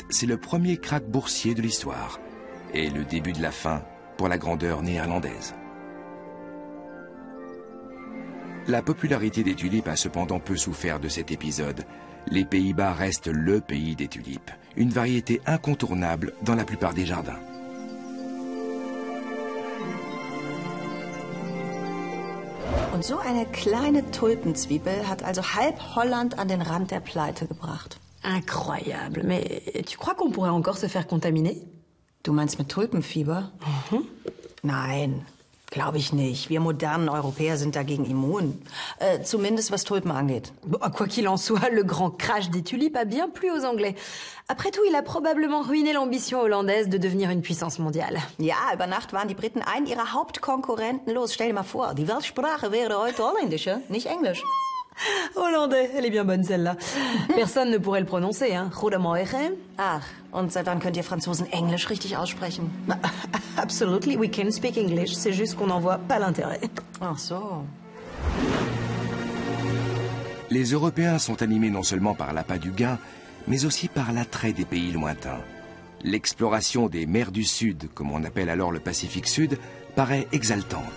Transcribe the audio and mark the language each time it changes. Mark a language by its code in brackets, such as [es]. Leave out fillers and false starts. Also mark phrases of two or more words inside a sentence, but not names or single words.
[fr] C'est le premier krach boursier de l'histoire. Et le début de la fin pour la grandeur néerlandaise. La popularité des tulipes a cependant peu souffert de cet épisode. Les Pays-Bas restent le pays des tulipes, une variété incontournable dans la plupart des jardins. [de] Und so eine kleine Tulpenzwiebel hat also halb Holland an den Rand der Pleite gebracht. [fr] Incroyable. Mais tu crois qu'on pourrait encore se faire contaminer? [de] Du meinst mit Tulpenfieber? Nein, glaube ich nicht. Wir modernen Europäer sind dagegen immun. Zumindest was Tulpen angeht. [fr] Bon, quoi qu'il en soit, le grand crash des tulipes a bien plu aux Anglais. Après tout, il a probablement ruiné l'ambition hollandaise de devenir une puissance mondiale. [de] Ja, über Nacht waren die Briten einen ihrer Hauptkonkurrenten los. Stell dir mal vor, die Weltsprache wäre heute Holländische, nicht Englisch. [fr] Hollandais, elle est bien bonne celle-là. Personne ne pourrait le prononcer, hein. [nl] Goedemorgen. [de] Ach, und seit wann könnt ihr Franzosen Englisch richtig aussprechen? [en] Absolutely, we can speak English. [fr] C'est juste qu'on n'en voit pas l'intérêt. [de] Ach so. [fr] Les Européens sont animés non seulement par l'appât du gain, mais aussi par l'attrait des pays lointains. L'exploration des mers du Sud, comme on appelle alors le Pacifique Sud, paraît exaltante.